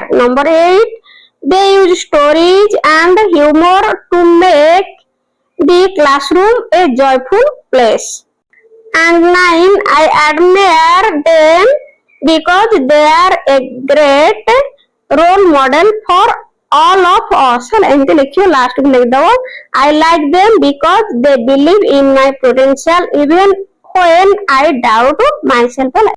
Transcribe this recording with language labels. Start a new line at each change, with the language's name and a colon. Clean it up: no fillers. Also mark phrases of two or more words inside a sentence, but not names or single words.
English: number 8 they use stories and humor to make the classroom a joyful place। and 9 I admire them because they are a great role model for all of us ହେଲା।
Odia: ଏମିତି ଲେଖିବ ଲାଷ୍ଟ କୁ ଲେଖିଦବ
English: I like them because they believe in my potential even when I doubt myself ହେଲା।